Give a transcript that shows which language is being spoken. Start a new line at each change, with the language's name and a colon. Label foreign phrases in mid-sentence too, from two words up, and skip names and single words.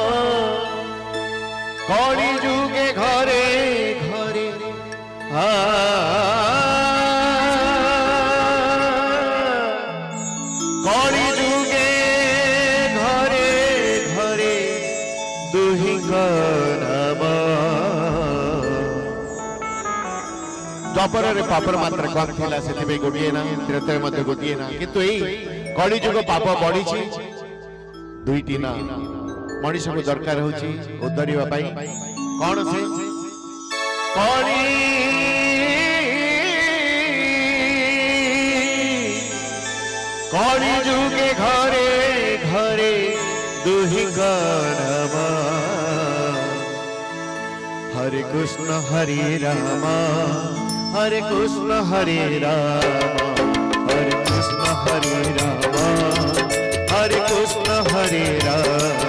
Odia: କଳି ଯୁଗେ ଘରେ ଘରେ କଳି ଯୁଗେ ଘରେ ଘରେ ଦୁହିଙ୍କ ନାମ। ଦ୍ୱାପର ରେ ପାପର ମାତ୍ର କମ ଥିଲା, ସେଠି ଗୋଟିଏ ନା, ତ୍ରେତୟ ମଧ୍ୟ ଗୋଟିଏ ନା, କିନ୍ତୁ ଏଇ କଳି ଯୁଗ ପାପ ବଢ଼ି ଦୁଇଟି ନା ମଣିଷ କୁ ଦରକାର ହେଉଛି ଉଦ୍ଧରିବା ପାଇଁ। କଉଣ ସେ କଳି କଳି ଯୁଗେ ଘରେ ଘରେ ଦୁହିଙ୍କ ନାମ। हरे कृष्ण हरे राम, हरे कृष्ण हरे राम, हरे कृष्ण हरे राम, हरे कृष्ण हरे राम।